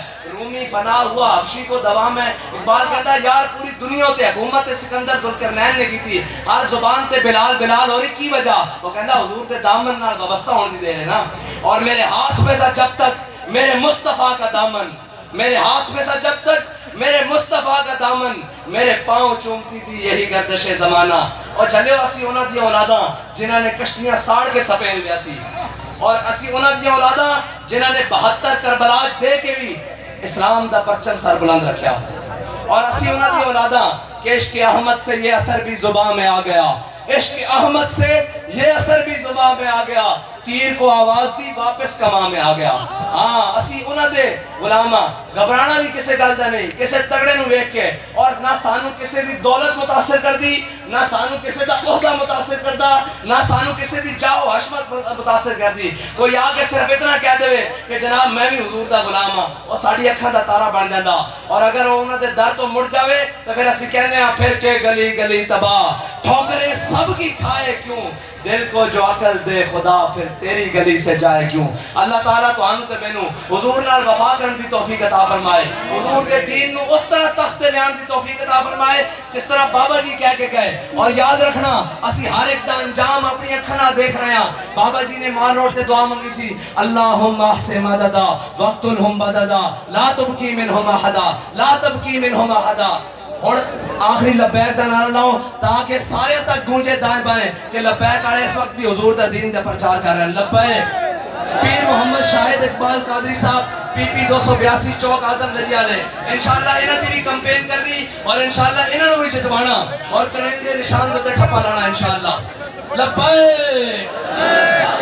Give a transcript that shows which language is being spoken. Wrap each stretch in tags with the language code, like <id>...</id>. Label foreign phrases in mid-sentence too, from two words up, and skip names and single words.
<ur>رومی فنا ہوا حبشی کو دوام ہے۔ اقبال کہتا ہے</ur> <pa>یار پوری دنیا تے حکومت</pa> <ur>سکندر ذوالقرنین نے کی تھی، ہر زبان تے بلال بلال اور کی وجہ وہ کہتا</ur> <pa>حضور تے دامن نال وابستہ ہونے دی دے رہے نا،</pa> <ur>اور میرے ہاتھ میں تھا جب تک میرے مصطفیٰ کا دامن، میرے ہاتھ میں تھا جب تک میرے مصطفیٰ کا دامن، میرے پاؤں چومتی تھی یہی گردش زمانہ۔</ur> <pa>اور چلے اسی انہاں دی اولاداں جنہاں نے کشتیاں ساڑ کے سپین دیا سی، اور اسی انہاں دی اولاداں جنہاں نے 72 کربلا دے کے بھی اسلام دا پرچم سر بلند رکھیا، اور اسی انہاں دی اولاداں کہ</pa> <ur>عشق احمد سے یہ اثر بھی زباں میں آ گیا، عشق احمد سے یہ اثر بھی زباں میں آ گیا، تیر کو آواز دی واپس کماں میں آ گیا۔</ur> <pa>ہاں اسی انہاں دے غلاماں گھبرانا بھی کسے گل دا نہیں، کسے تگڑے نو ویکھ کے، اور نہ سانو کسے دی دولت متاثر کر دی، نہ سانو کسے دا عہدہ متاثر کردہ، نہ سانو کسے دی جاؤ حشمت متاثر کر دی۔ کوئی آگے صرف اتنا کہہ دے کہ جناب میں بھی حضور دا غلام ہاں، اور ساڑی اکھاں دا تارا بن جاندہ، اور اگر انہاں دے در تو مڑ جاوے تو پھر اسی کہنے ہیں</pa> <ur>پھر کے گلی گلی تباہ، ٹھوکریں سب کی کھائے کیوں، دل کو جو عقل دے خدا پھر تیری گلی سے جائے کیوں۔</ur> <pa>اللہ تعالیٰ تو آنو تے مینو حضور نال وفا کرن دی توفیق عطا فرمائے، حضور دے دین نو اس طرح تخت لیان دی توفیق عطا فرمائے جس طرح بابا جی کہہ کے گئے۔ اور یاد رکھنا اسی ہر ایک دا انجام اپنی اکھاں نال دیکھ رہے ہیں۔ بابا جی نے مال روڈ تے دعا منگی سی،</pa> <ar>اللہم احسن مددا وقتلہم بددا لا تبکی منہم احدا لا تبکی منہم احدا۔</ar> <pa>اور آخری لبیک دا نعرہ لاؤ تاکہ سارے تک گونجے دائیں بائیں کہ لبیک آڑے اس وقت بھی حضور دا دین دے پرچار کر رہے ہیں۔ لبیک پیر محمد شاہد اقبال قادری صاحب پی پی 282 چوک اعظم دریا لے، انشاءاللہ انہاں دی بھی کمپین کرنی، اور انشاءاللہ انہاں نو بھی جتوانا، اور کریں گے نشان دے ٹھپا لانا انشاءاللہ۔</pa>